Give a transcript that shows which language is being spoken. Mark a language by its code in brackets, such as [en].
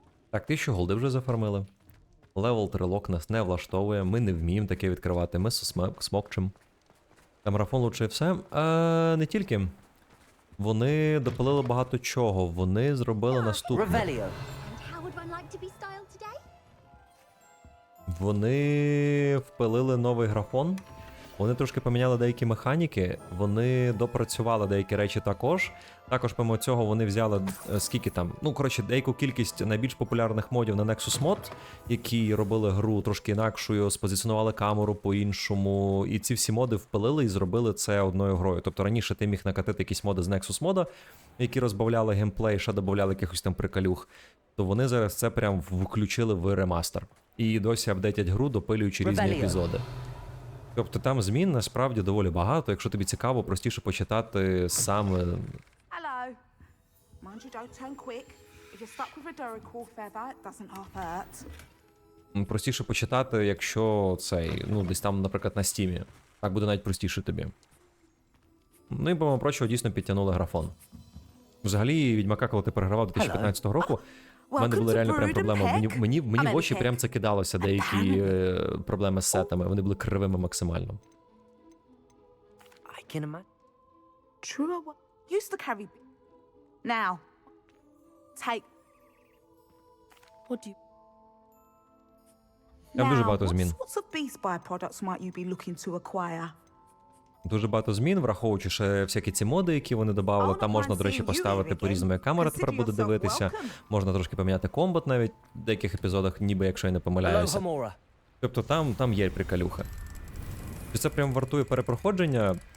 [uk] Так, 1000 голди вже зафармили. Левел 3 лок нас не влаштовує, ми не вміємо таке відкривати, ми смокчем. Марафон лучше і все. Не тільки. Вони допилили багато чого, вони зробили наступне. [en] And how would one like to be styled today? [uk] Вони впилили новий графон. Вони трошки поміняли деякі механіки, вони допрацювали деякі речі також. Також, помимо цього, вони взяли скільки там, ну, коротше, деяку кількість найбільш популярних модів на Nexus Mod, які робили гру трошки інакшою, спозиціонували камеру по-іншому. І ці всі моди впилили і зробили це одною грою. Тобто раніше ти міг накатити якісь моди з Nexus мода, які розбавляли геймплей, ще додавали якихось там приколюх. То вони зараз це прям включили в ремастер. І досі апдейтять гру, допилюючи різні епізоди. Тобто там змін насправді доволі багато, якщо тобі цікаво, простіше почитати саме... [en] Hello. Mind you don't turn quick. If you're stuck with a Duracore feather, it doesn't half hurt. [uk] Простіше почитати, якщо цей, ну, десь там, наприклад, на стімі. Так буде навіть простіше тобі. Ну і, помимо прочого, дійсно підтягнули графон. Взагалі, Відьмака, коли ти перегравав 2015 року, в мене були реально прям проблеми. Мені в очі прям це кидалося, деякі проблеми з сетами. Вони були кривими максимально. [en] I can imagine. True. Used to carry. Now, take. What do you? [uk] Там дуже багато змін. [en] What sorts of beast byproducts might you be looking to acquire? [uk] Дуже багато змін, враховуючи ще всякі ці моди, які вони додавали. Там можна, до речі, поставити по-різному, як камера тепер буде дивитися. Можна трошки поміняти комбат навіть в деяких епізодах, ніби якщо я не помиляюся. Тобто там є приколюха. Чи це прям вартує перепроходження?